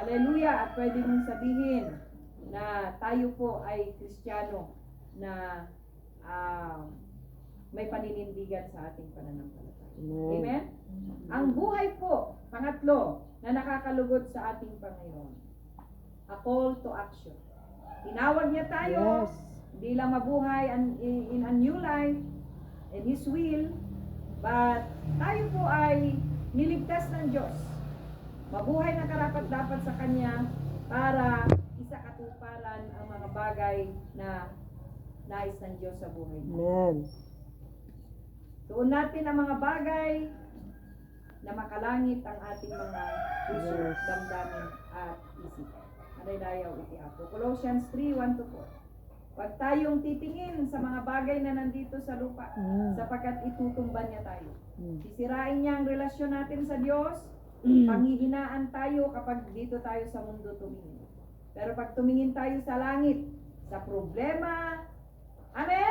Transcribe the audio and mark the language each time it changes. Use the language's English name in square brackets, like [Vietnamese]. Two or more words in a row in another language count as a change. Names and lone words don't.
[Filipino] At pwede mong sabihin na tayo po ay Kristiyano na may paninindigan sa ating pananampalataya. Amen? Ang buhay po, pangatlo, na nakakalugod sa ating Panginoon. [English] A call to action. [Filipino] Tinawag niya tayo, hindi lang mabuhay [English] in a new life, in His will, but [Filipino] tayo po ay niligtas ng Diyos. Mabuhay na karapat-dapat sa Kanya para isakatuparan ang mga bagay na nais ng Diyos sa buhay natin. Amen. Doon natin ang mga bagay na makalangit ang ating mga puso, damdamin at isip. [Iloko] Anay-dayaw iti Apo. [Filipino] Colossians 3:1-4. Huwag tayong titingin sa mga bagay na nandito sa lupa, sapagkat itutumban niya tayo. Sisirain niya ang relasyon natin sa Diyos, panghihinaan tayo kapag dito tayo sa mundo tumingin. Pero pag tumingin tayo sa langit, sa problema, amen?